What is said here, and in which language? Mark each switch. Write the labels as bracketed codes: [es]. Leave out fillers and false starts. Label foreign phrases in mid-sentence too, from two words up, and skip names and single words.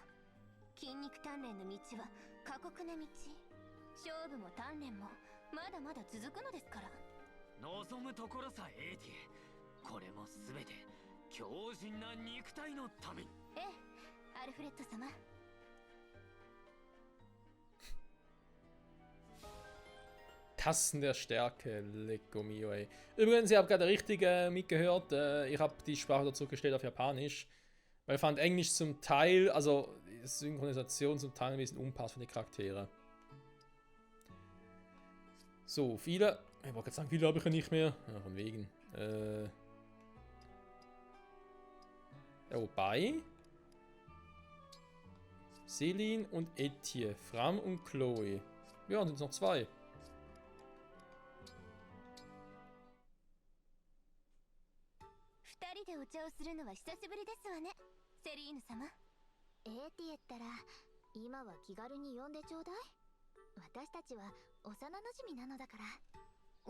[ja] 筋肉鍛錬の道は過酷な道。勝負も鍛錬もまだまだ続くのですから。望むところさ、エーティエ。これも全て強靭な肉体のために。ええ、アルフレッド様。 [de] Tassen der Stärke, Lecco mio, ey. Übrigens, ihr habt gerade richtig mitgehört, ich habe die Sprache dazu gestellt auf Japanisch, weil ich fand Englisch zum Teil, also die Synchronisation zum Teil ein bisschen unpassend für die Charaktere. So, viele, ich wollte gerade sagen, viele habe ich ja nicht mehr, ja, von wegen. Ja, wobei, Celine und Etienne, Fram und Chloe, ja, sind es noch zwei. [ja] 二人でお茶をするのは久しぶりですわね、セリーヌ様。エーティエったら今は気軽に呼んでちょうだい。私たちは幼なじみなのだから。